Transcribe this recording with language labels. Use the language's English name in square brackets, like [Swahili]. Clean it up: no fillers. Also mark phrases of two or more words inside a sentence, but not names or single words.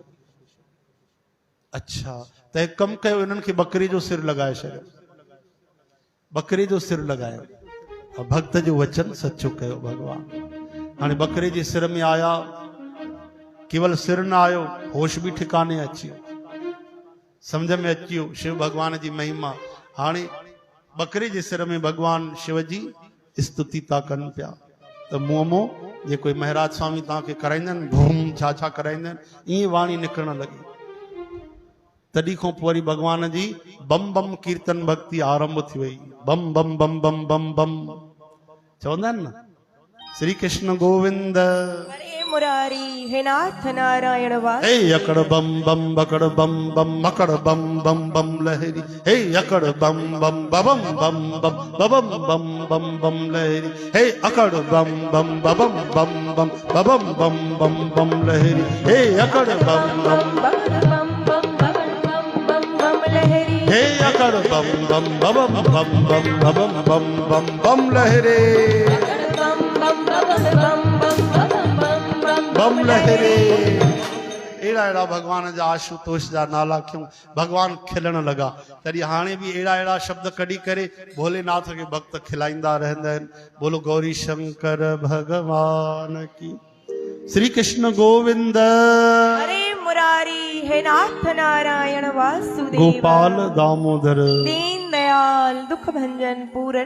[Sindhi] अच्छा त हिकु कमु कयो, हिननि खे बकरे जो सिर लॻाए छॾियो, बकरे जो सिर लॻायो। भक्त जो वचन सचो कयो भगवान। हाणे बकरे जे सिर में आया, केवल सिर न आयो, होश बि ठिकाने अची वियो, समझ में अची वियो शिव भगवान जी महिमा। हाणे बकरे जे सिर में भगवान शिव जी स्तुति था कनि पिया। त मुंहं मों जेको महाराज स्वामी तव्हांखे कराईंदा आहिनि, भूम छा छा कराईंदा आहिनि, ईअं वाणी निकिरणु लॻी। तॾहिं खां पोइ वरी भगवान जी बम बम कीर्तन भक्ति आरंभ थी वई। बम बम बम बम बम बम चवंदा आहिनि न, श्री कृष्ण गोविंद [Hindi] हरे मुरारी हे नाथ नारायण वास। हे अकड़ बम बम बकड़ बम बम मकड़ बम बम बम लहरी। हे अकड़ बम बम बबम बम बम बबम बम बम बम लहरी। हे अकड़ बम बम बबम बम बम बबम बम बम बम लहरी। हे अकड़ बम बम हे अकड़ बम बम बबम बम बम बबम बम बम बम लहरे बम लहरे। [Sindhi] अहिड़ा अहिड़ा भगवान जा आशुतोष जा नाला क्यों भगवान खिलण लॻा। तॾहिं हाणे बि अहिड़ा अहिड़ा शब्द कढी करे भोलेनाथ खे भक्त खिलाईंदा रहंदा आहिनि। [Hindi] बोलो गौरी शंकर भगवान की। श्री कृष्ण गोविंद हरे मुरारी हे नाथ नारायण वासुदेव। गोपाल दामोदर दीन दयाल दुख भंजन पूरन